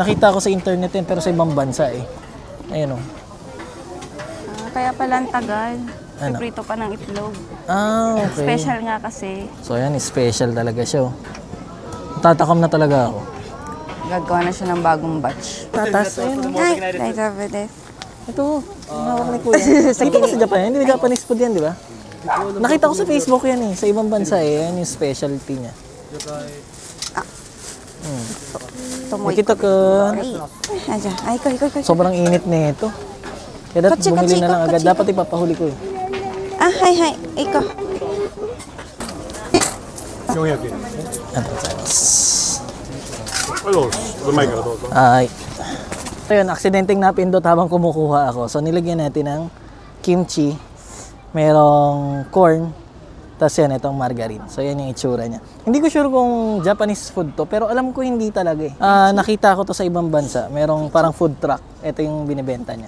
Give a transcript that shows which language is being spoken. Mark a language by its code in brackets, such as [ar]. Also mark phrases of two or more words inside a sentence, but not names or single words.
[tl] Nakita ko sa internet yan, pero sa ibang bansa eh. Ayun, oh. Kaya pala ang tagal. Ano? Prito pa ng itlog. Okay. Special nga kasi. So, yan. Special talaga siya, oh. Tatakam na talaga ako. Gagawa na siya ng bagong batch. Tatas. Ayun, oh. Ay, [ja] 大丈夫 です. [tl] Ito, hawak ni Kuya. Dito ba sa Japan? Hindi ba [en] Japanese food [tl] yan, di ba? Nakita ko sa Facebook yan eh. Sa ibang bansa eh. Yan yung specialty niya. Tumoy. Nakita ko. Ay, ikaw. Sobrang init na ito. Kaya dapat bumili na lang agad. Dapat ipapahuli ko eh. Hi. Ikaw. [ja] 400 円。ありがとうございます。はい、どうぞ。うまいからどうぞ。 [tl] Ay. So yun, aksidenteng napindot habang kumukuha ako. So nilagyan natin ng kimchi, merong corn, tapos yan, itong margarine. So yan yung itsura niya. Hindi ko sure kung [en] Japanese food [tl] to, pero alam ko hindi talaga eh. Nakita ko to sa ibang bansa. Merong parang [en] food truck. [tl] Ito yung binibenta niya.